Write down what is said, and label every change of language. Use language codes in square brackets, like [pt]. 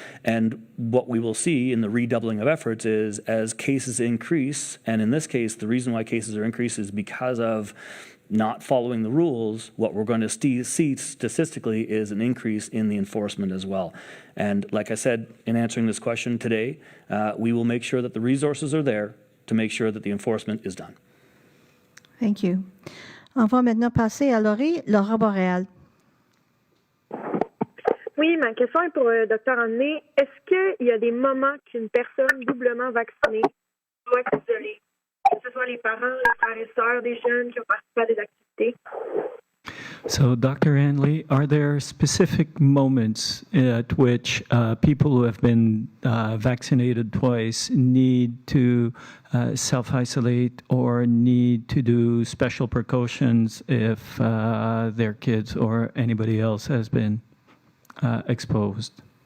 [en] And what we will see in the redoubling of efforts is as cases increase, and in this case, the reason why cases are increased is because of not following the rules, what we're going to see statistically is an increase in the enforcement as well. And like I said, in answering this question today, we will make sure that the resources are there to make sure that the enforcement is done. Thank you. [fr] On va maintenant passer à Laura Boréal. Oui, ma question est pour le Dr Hanley. Est-ce qu'il y a des moments qu'une personne doublement vaccinée doit s'isoler? Que ce soit les parents, les frères et sœurs des jeunes qui ont participé à des activités? [en] So, Dr. Hanley, are there specific moments at which people who have been vaccinated twice need to self-isolate or need to do special precautions if their kids or anybody else has been exposed?